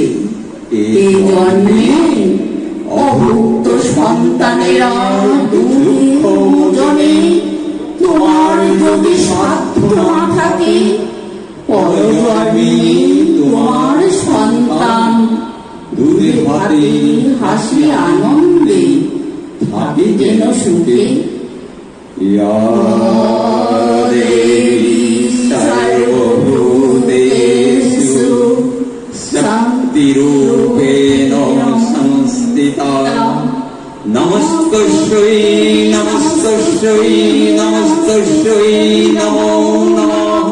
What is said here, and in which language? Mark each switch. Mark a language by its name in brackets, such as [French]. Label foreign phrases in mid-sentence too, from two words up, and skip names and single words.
[Bangla] এই জন্মে অভুক্ত সন্তানেরা দুঃখ মোচনে তোমার যদি সাধ্য না থাকে, পরজন্মে তোমার সন্তান দুধে ভাতে হাসি আনন্দে থাকে যেন সুখে। [Sanskrit] या देवी सर्वभूतेषु शक्तिरूपेण संस्थिता नमस्तस्यै नमस्तस्यै नमस्तस्यै नमो नमः।